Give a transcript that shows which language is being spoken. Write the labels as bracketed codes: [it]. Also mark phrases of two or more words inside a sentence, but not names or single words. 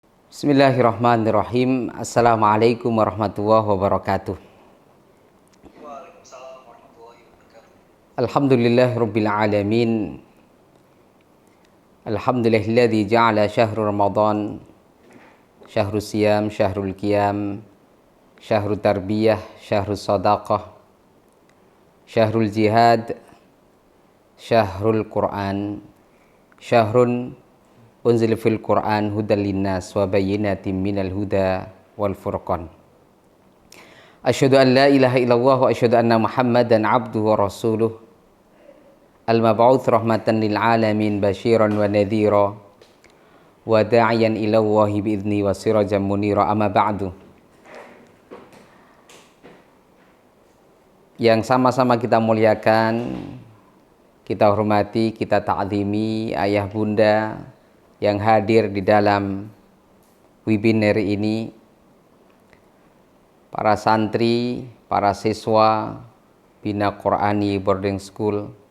[ar] بسم الله الرحمن الرحيم. السلام عليكم ورحمة الله وبركاته. وعليكم السلام ورحمة الله وبركاته. الحمد لله رب العالمين. الحمد لله الذي جعل شهر رمضان شهر الصيام، شهر القيام، شهر التربية، شهر الصدقة، شهر الجهاد، شهر القرآن، شهر أنزل في القرآن هدى للناس وبينات من الهدى والفرقان. أشهد أن لا إله إلا الله وأشهد أن محمدا عبده ورسوله المبعوث رحمة للعالمين بشيرا ونذيرا وداعيا إلى الله بإذن وسراجا منيرا. أما بعد. [id] Yang sama-sama kita muliakan, kita hormati, kita ta'zimi ayah bunda yang hadir di dalam webinar ini, para santri, para siswa Bina Qur'ani Boarding School.